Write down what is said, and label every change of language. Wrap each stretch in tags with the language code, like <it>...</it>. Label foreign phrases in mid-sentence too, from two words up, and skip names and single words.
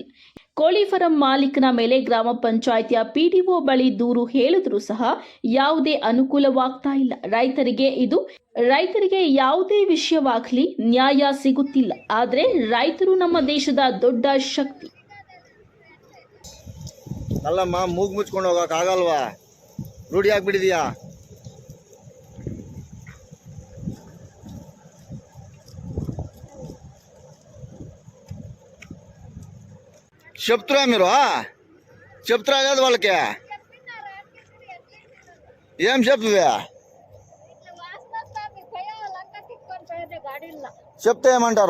<kn>ಕೋಳಿ ಫಾರಂ ಮಾಲೀಕನ ಮೇಲೆ ಗ್ರಾಮ ಪಂಚಾಯಿತಿಯ ಪಿಡಿಒ ಬಳಿ ದೂರು ಹೇಳಿದ್ರೂ ಸಹ ಯಾವುದೇ ಅನುಕೂಲವಾಗ್ತಾ ಇಲ್ಲ. ರೈತರಿಗೆ ಯಾವುದೇ ವಿಷಯವಾಗಲಿ ನ್ಯಾಯ ಸಿಗುತ್ತಿಲ್ಲ. ಆದರೆ ರೈತರು ನಮ್ಮ ದೇಶದ ದೊಡ್ಡ ಶಕ್ತಿ. ಅಲ್ಲಮ್ಮ, ಮೂಗು ಮುಚ್ಕೊಂಡು ಹೋಗಕ್ ಆಗಲ್ವಾ? ರೂಢಿ ಆಗ್ಬಿಟ್ಟಿದ್ಯಾ?</kn> <te>చెప్తురా మీరు చెప్తురా కదా వాళ్ళకి? ఏం చెప్తుంది? చెప్తే ఏమంటారు?</te>